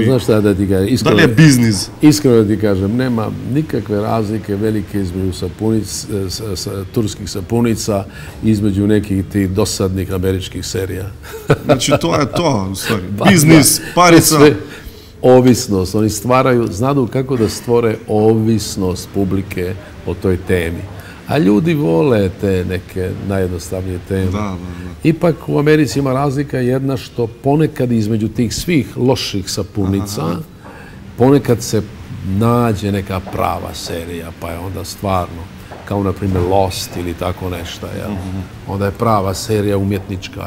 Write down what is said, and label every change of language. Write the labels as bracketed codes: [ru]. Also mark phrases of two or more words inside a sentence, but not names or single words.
[hr] Знаеш šta da ti kažem? [mk] Дали е бизнис? [hr] Iskreno da ti kažem, nema nikakve razlike velike između turskih sapunica između nekih tih dosadnih američkih serija. Znači, [mk] тоа е тоа, [hr] u stvari. Biznis, parica. Ovisnost, oni znadu kako da stvore ovisnost publike o toj temi. A ljudi vole te neke najjednostavnije teme. Ipak u Americi ima razlika jedna što ponekad između tih svih loših sapunica, ponekad se nađe neka prava serija, pa je onda stvarno, kao na primjer Lost ili tako nešto, onda je prava serija umjetnička.